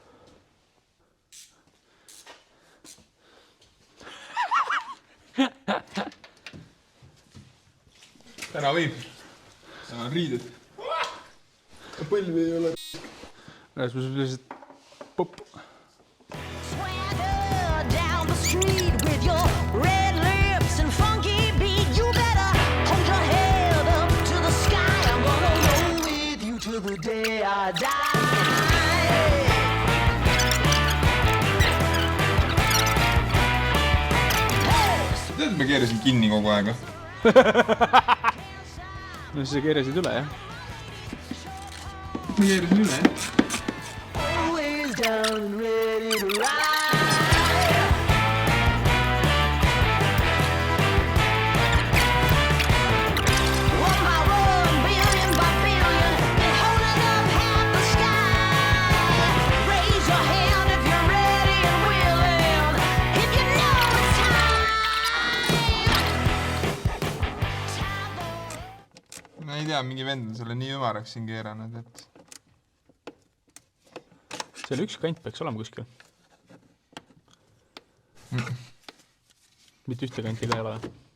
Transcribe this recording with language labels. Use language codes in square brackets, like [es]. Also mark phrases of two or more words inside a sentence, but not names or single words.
[et] Täna võib. Täna on riided. Põlvi ei ole. Rasmus on lihtsalt popp. [en] Swagger down the street with your red lips and funky beat. You better hold your head up to the sky. I'm gonna roll with you till the day I die. [et] Tead, ma keerasin kinni kogu aega. No siis sa keerasid üle, jah? Ma keerasin üle, jah? [en] Always down and ready to ride. One by one, billion by billion, been holding up half the sky. Raise your hand if you're ready and willing, if you know it's time. [et] Ma ei tea, mingi vend on selle nii ümaraks siin keeranud, et... Seal üks kant peaks olema kuskil. Mitte ühte kanti ka ei ole.